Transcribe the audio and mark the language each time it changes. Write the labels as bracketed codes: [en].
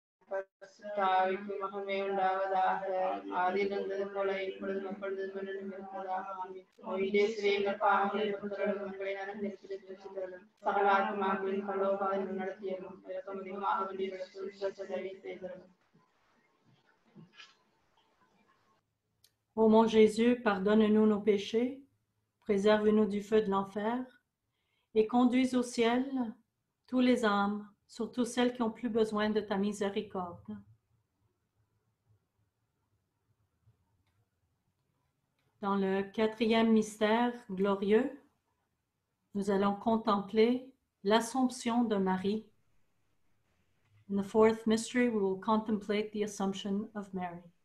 [ta] பரிசுத்தாவிக்கும் மகிமை உண்டாவதாக, ஆதியில் இருந்தது போல இப்பொழுதும் எப்பொழுதும் என்றும் இருப்பதாக. ஆமென். இயேசுவே, எங்கள் பாவங்களை பொறுத்தருளும், எங்களை நரகத்திலிருந்து ரட்சித்தருளும், சகல ஆத்துமாக்களையும் பரலோகத்தில் நடத்தியருளும், இரக்கம் அதிகமாக வேண்டியவர்களுக்கு உதவி செய்தருளும். [fr] Ô mon Jésus, pardonne-nous nos péchés, préserve-nous du feu de l'enfer et conduis au ciel tous les âmes, surtout celles qui ont plus besoin de ta miséricorde. Dans le quatrième mystère glorieux, nous allons contempler l'Assomption de Marie. [en] In the fourth mystery, we will contemplate the Assumption of Mary.